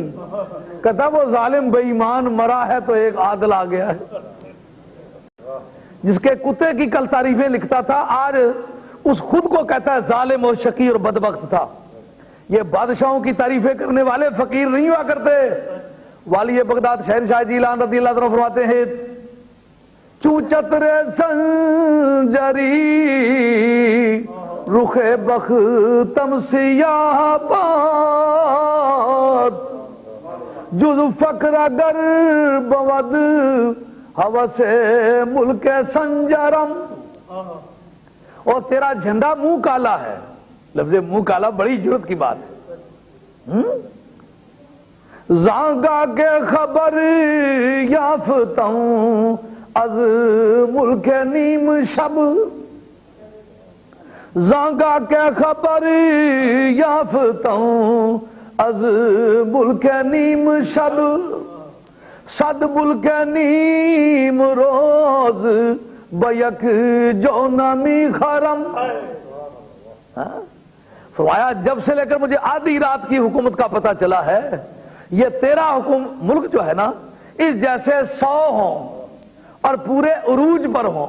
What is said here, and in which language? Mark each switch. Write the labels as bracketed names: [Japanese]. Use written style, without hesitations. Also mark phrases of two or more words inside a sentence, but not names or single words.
[Urdu] کہتا وہ ظالم بے ایمان مرا ہے تو ایک عادل آ گیا ہے. جس کے کتے کی کل تعریفیں لکھتا تھا، آج اس خود کو کہتا ہے ظالم اور شقی اور بدبخت تھا. یہ بادشاہوں کی تعریفیں کرنے والے فقیر نہیں ہوا کرتے. والی بغداد شہنشاہ جیلان رضی اللہ عنہ فرماتے ہیں [Persian] چو چتر سنجری رخ بختم سیاہ باد جز فقر اگر بود حوث ملک سنجرم. [Urdu] اور تیرا جھنڈا منہ کالا ہے. لفظ منہ کالا بڑی جرت کی بات ہے. [Persian] زانگا کے خبر یافتہ ہوں از ملک نیم شب. زانگا کے خبر یافتہ ہوں از ملک نیم شب. صد ملک نیم روز بیک جو نامی خرم. [Urdu] فرمایا جب سے لے کر مجھے آدھی رات کی حکومت کا پتہ چلا ہے، یہ تیرا ملک جو ہے نا، اس جیسے 100 ہوں اور پورے عروج پر ہوں.